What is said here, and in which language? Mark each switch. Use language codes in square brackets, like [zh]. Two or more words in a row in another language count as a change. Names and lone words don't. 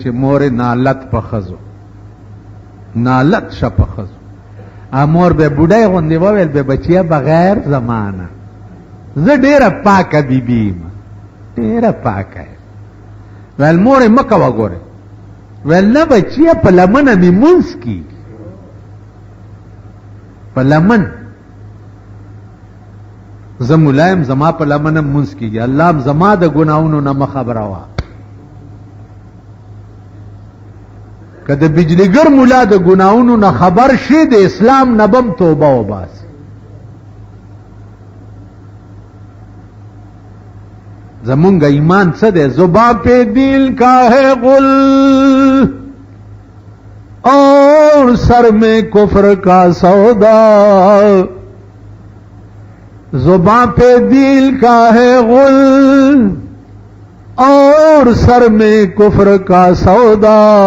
[ps] مور نالت په ښځو نالت شه په ښځو مور به بوډۍ غوندې وویل به بچیه بغیر زمانه زه ډېره پاکه بیبي یم ډېره پاکه یم ویل مورې مه کوه ګورې ویل نه بچیه په لمنه مې مونځ کېږي په لمن زه ملا یم زما په لمنه مونځ کېږي الله هم زما د ګناهونو نه مه خبروه که د بجلیګر ملا د ګناهونو نه خبر شي د اسلام نه بم توبه وباسي زمونږ ایمان څه دی [ur] زباں پہ دل کا ہے غل اور سر میں کفر کا سودا زباں پہ دل کا ہے غل اور سر میں کفر کا سودا